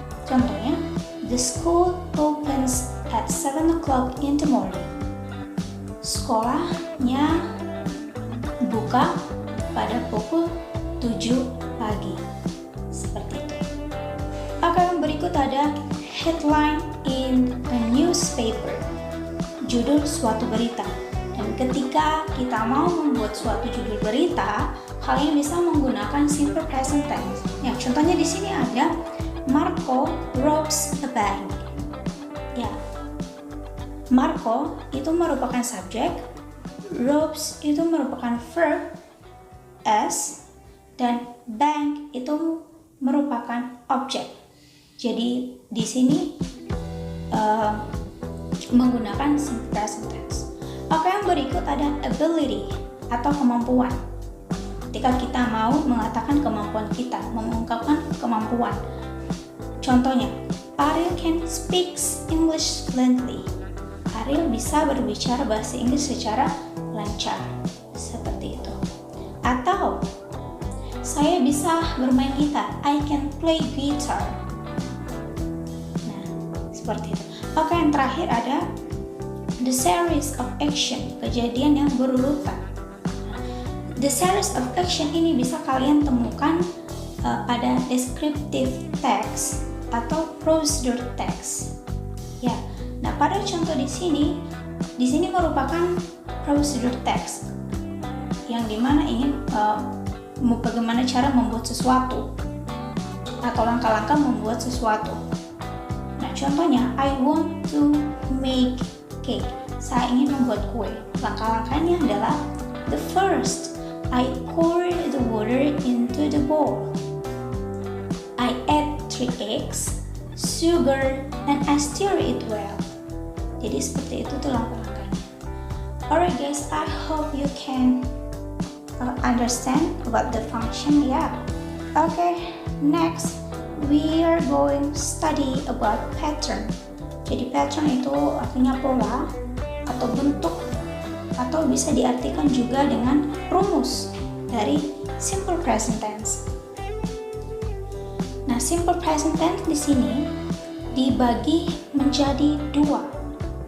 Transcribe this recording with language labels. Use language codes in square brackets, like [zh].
[id] Contohnya, [en] the school opens at 7 o'clock in the morning. [id] Sekolahnya buka pada pukul 7 pagi. Seperti itu. Oke, yang berikut ada [en] headline in a newspaper, [id] judul suatu berita. Dan ketika kita mau membuat suatu judul berita, kalian bisa menggunakan simple present tense. Ya, contohnya di sini ada Marco [en] robs a bank. [id] Ya, Marco itu merupakan subjek, robs itu merupakan verb S, dan bank itu merupakan objek. Jadi di sini menggunakan simple present tense. Oke, yang berikut ada ability atau kemampuan. Ketika kita mau mengatakan kemampuan kita, mengungkapkan kemampuan. Contohnya, [en] Ariel can speak English fluently. [id] Ariel bisa berbicara bahasa Inggris secara lancar. Seperti itu. Atau saya bisa bermain gitar. [en] I can play guitar. [id] Nah, seperti itu. Oke, yang terakhir ada [en] the series of action, [id] kejadian yang berurutan. The series of action ini bisa kalian temukan pada descriptive text atau procedure text. Ya. Nah, pada contoh di sini merupakan procedure text yang dimana ingin bagaimana cara membuat sesuatu atau langkah-langkah membuat sesuatu. Nah, contohnya, [en] I want to make cake. [id] Saya ingin membuat kue. Langkah-langkahnya adalah [en] the first, I pour the water into the bowl. I add 3 eggs, sugar, and I stir it well. [id] Jadi seperti itu tuh langkah-langkahnya. [en] Alright guys, I hope you can understand about the function. Yeah. Okay, next we are going to study about pattern. [id] Jadi pattern itu artinya pola atau bentuk, atau bisa diartikan juga dengan rumus dari simple present tense. Nah, simple present tense di sini dibagi menjadi 2.